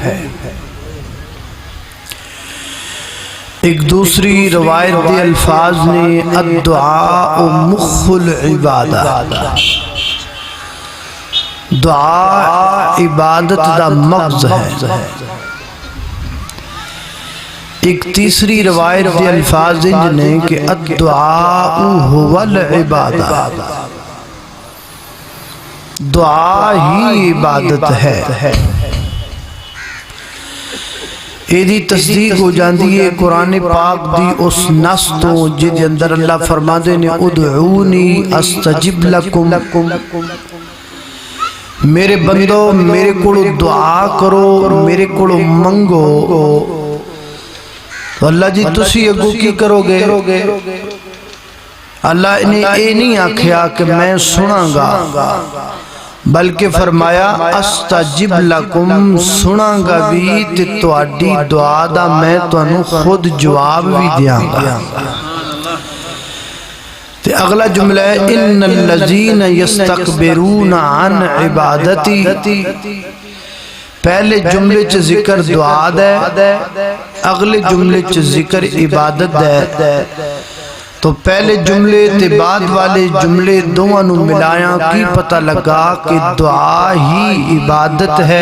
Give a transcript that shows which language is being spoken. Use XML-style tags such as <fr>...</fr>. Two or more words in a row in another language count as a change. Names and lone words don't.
<pa>ایک دوسری روایت دے الفاظ نے</pa> <ar>الدعاء مخ العبادہ،</ar> <pa>دعا عبادت دا مغز ہے۔ ایک تیسری روایت دے الفاظ نے کہ</pa> <ar>الدعاء هو العبادہ،</ar> <pa>دعا ہی عبادت ہے۔ ایدی تصدیق ہو جاندی ہے قرآن پاک دی اس نص تو جد اندر اللہ فرماندے نے</pa> <ar>ادعونی استجب لکم،</ar> <pa>میرے بندو میرے کوڑو دعا کرو، میرے کوڑو منگو۔ اللہ جی تسی اگو کی کرو گے؟ اللہ نے اے نہیں آکھیا کہ میں سناں گا، بلکہ فرمایا</pa> <ar>استجب لکم،</ar> <pa>سناں گا بھی تے تواڈی دعا دا میں تانوں خود جواب بھی دیاں گا۔ تے اگلا جملہ ہے</pa> <ar>ان الذین یستکبرون عن عبادتی،</ar> <pa>پہلے جملے چ ذکر دعا ہے، اگلے جملے چ ذکر عبادت ہے، تو پہلے جملے تے بعد والے جملے دونوں نو ملایا کی پتہ لگا کہ دعا ہی عبادت ہے۔</pa>